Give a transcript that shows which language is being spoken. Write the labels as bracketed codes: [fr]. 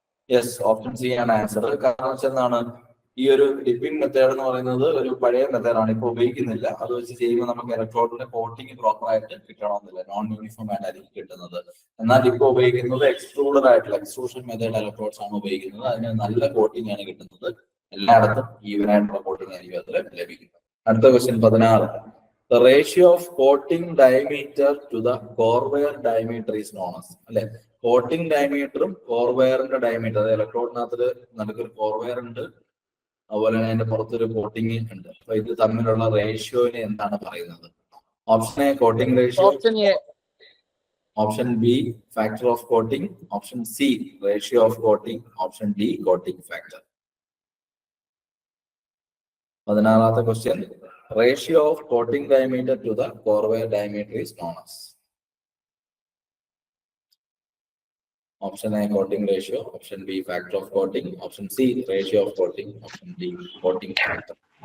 [ml] Yes, option C ആണ് answer. കാരണം വെച്ചെന്താണ്, ഈ ഒരു ഡിപ്പിംഗ് മെത്തേഡ് എന്ന് പറയുന്നത് ഒരു പഴയ മെത്തേഡാണ്, ഇപ്പൊ ഉപയോഗിക്കുന്നില്ല. അത് വെച്ച് ചെയ്യുമ്പോൾ നമുക്ക് ഇലക്ട്രോഡിന്റെ കോട്ടിംഗ് പ്രോപ്പർ ആയിട്ട് കിട്ടണമെന്നില്ല, നോൺ യൂണിഫോം ആയിട്ടായിരിക്കും കിട്ടുന്നത്. എന്നാൽ ഇപ്പൊ ഉപയോഗിക്കുന്നത് എക്സ്ട്രൂഡഡ് ആയിട്ടുള്ള എക്സ്ട്രൂഷൻ മെത്തേഡ് ഇലക്ട്രോഡ്സ് ആണ് ഉപയോഗിക്കുന്നത്. അതിന് നല്ല കോട്ടിംഗ് ആണ് കിട്ടുന്നത്. എല്ലായിടത്തും ഈവൻ ആയിട്ടുള്ള കോട്ടിംഗ് ആയിരിക്കും അതിൽ ലഭിക്കുന്നത്. അടുത്ത question 16. [en] The ratio of coating diameter to the core wire diameter is known as. [ml] അല്ലെ, കോട്ടിംഗ് ഡയമീറ്ററും കോർ വയറിന്റെ ഡയമീറ്റർ, അത് ഇലക്ട്രോഡിനകത്ത് നടുക്കൊരു കോർ വയർ ഉണ്ട്, അതുപോലെ തന്നെ അതിന്റെ പുറത്തൊരു കോട്ടിംഗ് ഉണ്ട്. അപ്പൊ ഇത് തമ്മിലുള്ള റേഷ്യോനെ എന്താണ് പറയുന്നത്? [en] Option A coating ratio, option B factor of coating, option C ratio of coating, option D coating factor. [ml] 16ാമത്തെ question, [en] ratio of coating diameter to the core wire diameter is known as. Option A coating ratio, option B factor of coating, option C ratio of coating, option D coating factor.